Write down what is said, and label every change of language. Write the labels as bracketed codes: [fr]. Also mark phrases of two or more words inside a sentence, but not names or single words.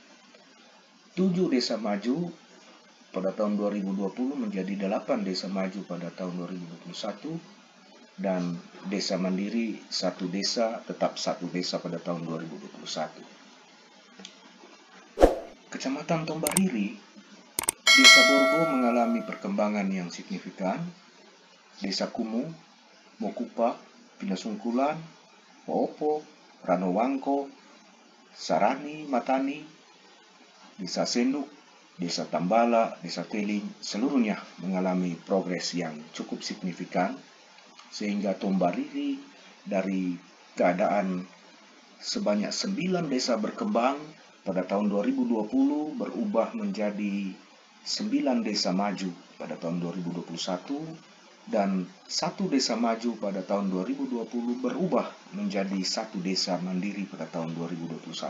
[id] 7 desa maju pada tahun 2020 menjadi 8 desa maju pada tahun 2021. Dan desa mandiri 1 desa tetap 1 desa pada tahun 2021. Kecamatan Tombariri, Desa Borgo mengalami perkembangan yang signifikan. Desa Kumu, Mokupa, Pinasungkulan, Poopo, Ranowangko, Sarani, Matani, Desa Senduk, Desa Tambala, Desa Teling, seluruhnya mengalami progres yang cukup signifikan, sehingga Tombariri dari keadaan sebanyak 9 desa berkembang pada tahun 2020 berubah menjadi 9 desa maju pada tahun 2021, dan 1 desa maju pada tahun 2020 berubah menjadi 1 desa mandiri pada tahun 2021.